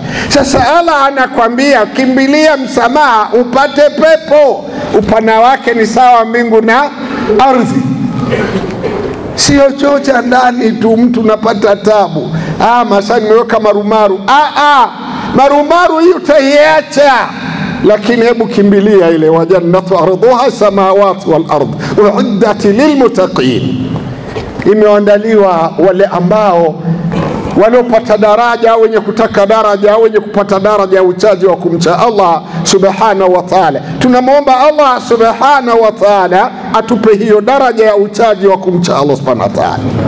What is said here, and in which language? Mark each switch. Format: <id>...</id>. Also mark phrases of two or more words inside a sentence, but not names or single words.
<sw>Sasa Allah anakwambia kimbilia msamaha upate pepo, upana wake ni sawa mbingu na ardhi. Sio choo cha ndani tu mtu napata tabu. Masani nimeweka marumaru. Marumaru hiyo utaiacha, lakini hebu kimbilia ile</sw> <ar>وجنة عرضها سماوات والأرض أعدت للمتقين.</ar> <sw>Imeandaliwa wale ambao waliopata daraja, wenye kutaka daraja, wenye kupata daraja ya uchaji wa kumcha Allah</sw> <ar>سبحانه وتعالى.</ar> <sw>Tunamwomba Allah</sw> <ar>سبحانه وتعالى</ar> <sw>atupe hiyo daraja ya uchaji wa kumcha Allah</sw> <ar>سبحانه وتعالى.</ar>